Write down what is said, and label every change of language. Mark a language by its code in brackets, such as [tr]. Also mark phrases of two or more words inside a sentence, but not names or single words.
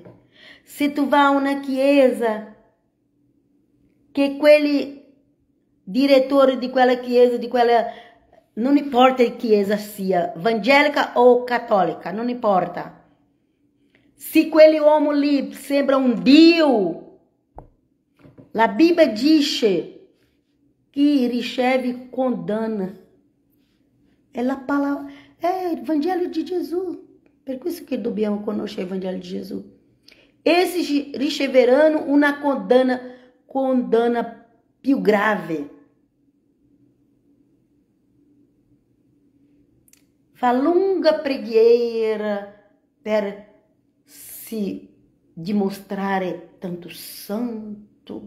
[it] Se tu vai a una chiesa, che quelli direttori di quella chiesa, non importa che chiesa sia, evangelica o cattolica, non importa. Se quelle uomo lì sembra un Dio, la Bibbia dice che riceve condanna. [pt] É a palavra, é o Evangelho de Jesus. [it] Per questo che dobbiamo conoscere il Vangelo di Gesù. Essi riceveranno una condanna più grave. Fa lunga preghiera per si dimostrare tanto santo.